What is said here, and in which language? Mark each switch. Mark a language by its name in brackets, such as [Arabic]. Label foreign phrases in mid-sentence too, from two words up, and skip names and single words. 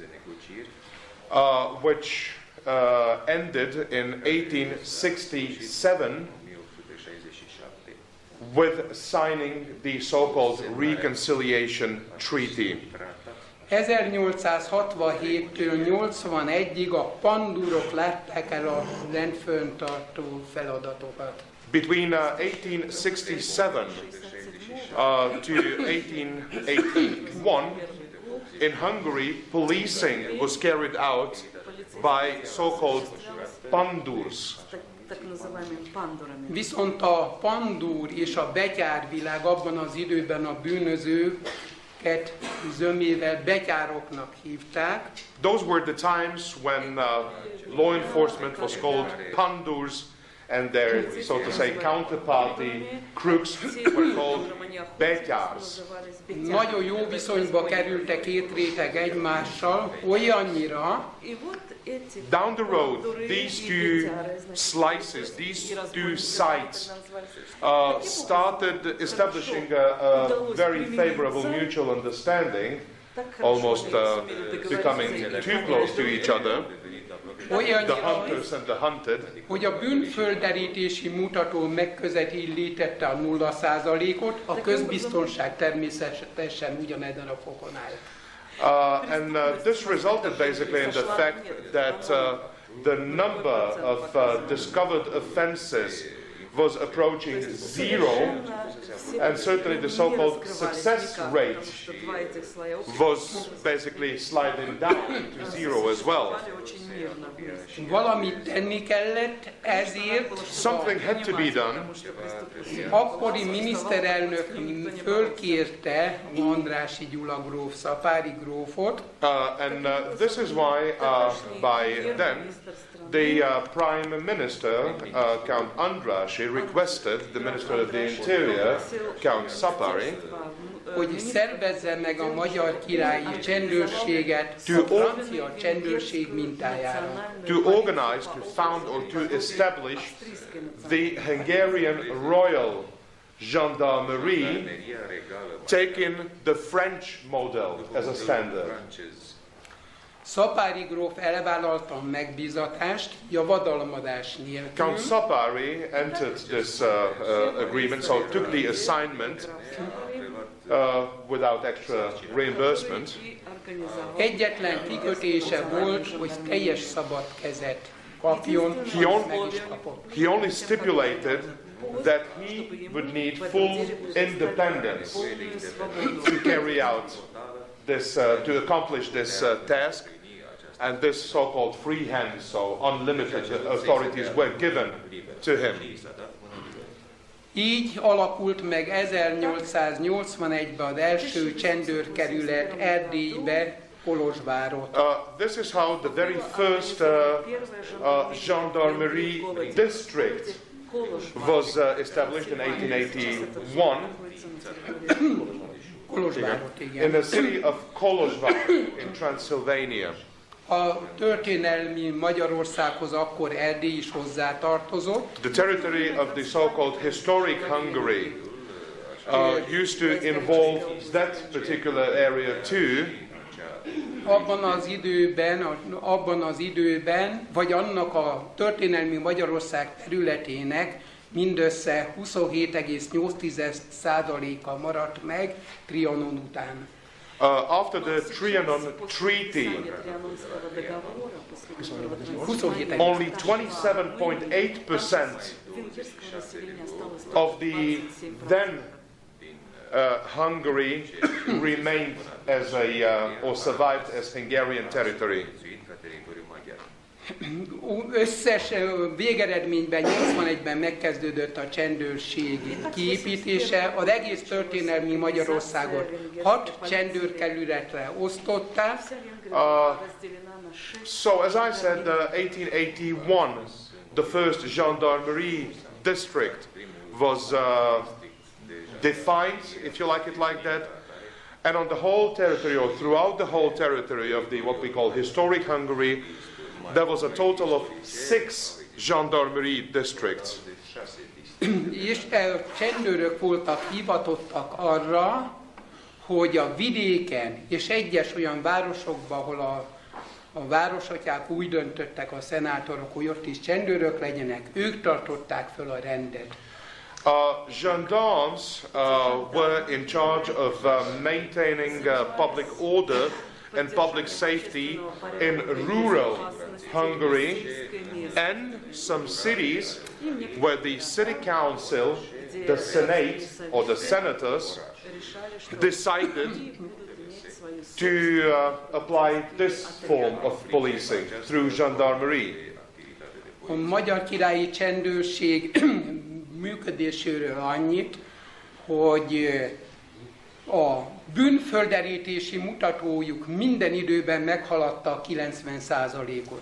[English] which ended in 1867 with signing the so-called Reconciliation Treaty. [Hungarian] 1867-től 81-ig a pandúrok látták el a rendfenntartó feladatokat. [English] Between 1867 to 1881, in Hungary, policing was carried out by so-called pandurs. [Hungarian] Viszont a pandúr és a betyárvilág abban az időben a bűnözőket zömével betyároknak hívták. [English] Those were the times when law enforcement was called pandurs, and their, so to say, counterparty crooks were called betyárs. [Hungarian] Nagyon jó viszonyba kerültek két réteg egymással, olyannyira, [English] down the road, these two slices, these two sides started establishing a very favorable mutual understanding, almost becoming too close to each other, the hunters and the hunted. [Hungarian] Hogy a bűnfölderítési mutató megközelítette a 0%-ot, a közbiztonság természetesen ugyanezen a fokon áll. [English] And this resulted basically in the fact that the number of discovered offenses was approaching zero, and certainly the so-called success rate was basically sliding down to zero as well. [Hungarian] Valamit tenni kellett, ezért [English] Something had to be done. [Hungarian] akkori miniszterelnök fölkérte Andrássy Gyula gróf, Szapáry grófot, [English] And this is why by then the Prime Minister, Count Andrássy, requested the Minister of the Interior, Count Szapáry, [Hungarian] hogy szervezze meg a magyar királyi csendőrséget a francia csendőrség mintájára. [English] to organize, to found or to establish the Hungarian Royal Gendarmerie, taking the French model as a standard. [Hungarian] Szapáry gróf elvállalta a megbízatást, javadalmazás nélkül. [English] Count Szapáry entered this agreement, so took the assignment without extra reimbursement. [Hungarian] Egyetlen kikötése volt, hogy teljes szabad kezet kapjon, meg is kapott. [English] He only stipulated that he would need full independence to carry out this, to accomplish this task, and this so-called free hand, so unlimited authorities were given to him. [Hungarian] Így alakult meg 1881-ben az első csendőrkerület Erdélybe, Kolozsvárot. [English] This is how the very first gendarmerie district was established in 1881 [Hungarian] Kolozsvárot, [English] in [Hungarian] igen. [English] the city of Kolozsvár in Transylvania. [Hungarian] A történelmi Magyarországhoz akkor Erdély is hozzátartozott. [English] The territory of the so-called historic Hungary used to involve that particular area too. [Hungarian] Abban az időben, vagy annak a történelmi Magyarország területének mindössze 27,8%-a maradt meg Trianon után. [English] After the Trianon Treaty, only 27.8% of the then Hungary remained as or survived as Hungarian territory. [Hungarian] Összes végeredményben 81-ben megkezdődött a csendőrség kiépítése. Az egész történelmi Magyarországot 6 csendőrkerületre osztották. [English] So as I said, 1881, the first gendarmerie district was defined, if you like it like that, and on the whole territory, or throughout the whole territory of the what we call historic Hungary, there was a total of 6 gendarmerie districts. [Hungarian] És csendőrök voltak hivatottak arra, hogy a vidéken és egyes olyan városokban, ahol a városatyák úgy döntöttek, a szenátorok, hogy ott is csendőrök legyenek, ők tartották föl a rendet. [English] Gendarmes were in charge of maintaining public order and public safety in rural Hungary and some cities where the city council, the senate or the senators decided to apply this form of policing through gendarmerie. [Hungarian] A magyar királyi csendőrség működéséről annyit, hogy a bűnfölderítési mutatójuk minden időben meghaladta a 90%-ot.